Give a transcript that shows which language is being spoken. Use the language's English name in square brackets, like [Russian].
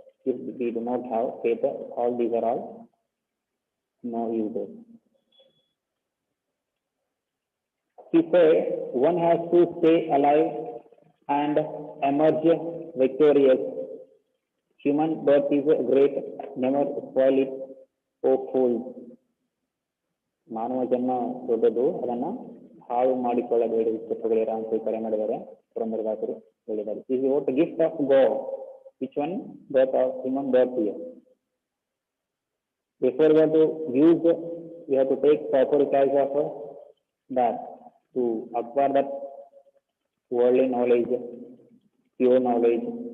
[English] If we do not have faith, all these are all no uses. He said one has to stay alive and emerge victorious. Human birth is a great, never spoil it, O fools. [Kannada] ಮಾನವ ಜನ್ಮ ದೊಡ್ಡದು, ಅದನ್ನ ಹಾಳು ಮಾಡಿಕೊಳ್ಳಬೇಡಿ ಪುತ್ರಗಳಿರ ಅಂತ ಕರೆ ಮಾಡಿದ್ದಾರೆ ಪುರಂದರದಾಸರು ಹೇಳಿದ್ದಾರೆ. [English] This is what the gift of God. Which one? Birth of human birth here. Before we have to use, we have to take proper care of that to acquire that worldly knowledge, pure knowledge.